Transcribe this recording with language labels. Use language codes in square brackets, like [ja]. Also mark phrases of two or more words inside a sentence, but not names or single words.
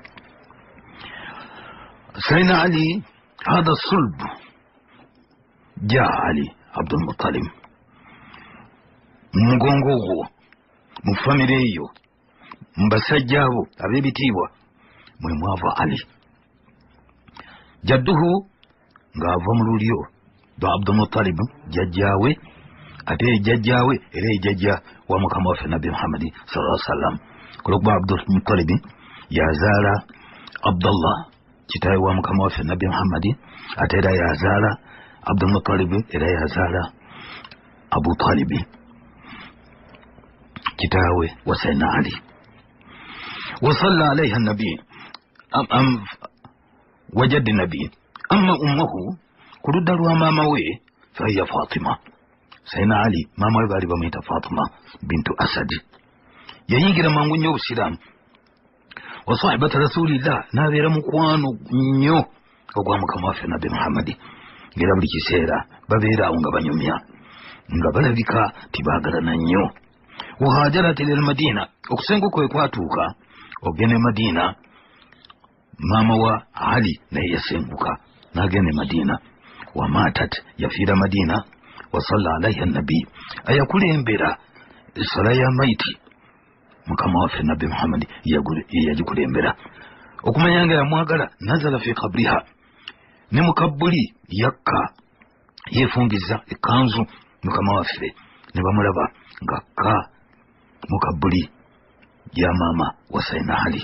[ar] سيدنا علي هذا صلب جاء آل عبد المطلب, [lg] mu mugongo ogwo, mu famire eyo, mu basajja abo ab'ebitiibwa, mwe mwava Ali. Jadduhu ng'ava mu lulyo lwa Abdul Muttalib, jjajjaawe, ate jjajjaawe era ejjajja wa mukama waffe Nabbi Muhammad [ar] صلى الله عليه وسلم. [lg] Kulokuba Abdul Muttalib yazaala Abdullah, kitaawe wa mukama waffe Nabbi Muhammad, ate era yazaala Abdul Muttalib era yazaala Abu Talib, kitaawe wa Sayyidina Ali. [ar] وصلى عليها النبي وجده النبي أما أمه, [lg] ku ludda lwa maama we, [ar] فهي فاطمة. [lg] Sayyidina Ali maama we baali bamuyita Fatima bintu Asad. Yayingira mangu nnyo Obusiraamu, [ar] وصاحبت رسول الله, [lg] n'abeera mukwano nnyo ogwa mukama waffe Nabbi Muhammad, ng'era buli kiseera babeeraawo nga banyumya, nga balabika tibaagalana nnyo. [ar] وهاجرت إلى المدينة, [lg] okusenga kwe kwatuuka ogende Madina, maama wa Ali naye yasenguka n'agenda Madina. [ar] وماتت, [lg] yafiira Madina. [ar] وصلى عليها النبي, [lg] ayakulembera essala ya maiti mukama waffe Nabbi Muhammad yagikulembera. Okumanya nga yamwagala, [ar] نزل في قبرها, [lg] ne mukabbuli yakka yefungiza ekanzu mukama waffe, ne bamulaba ng'akka mukabbuli ya maama wa Sayyidina Ali.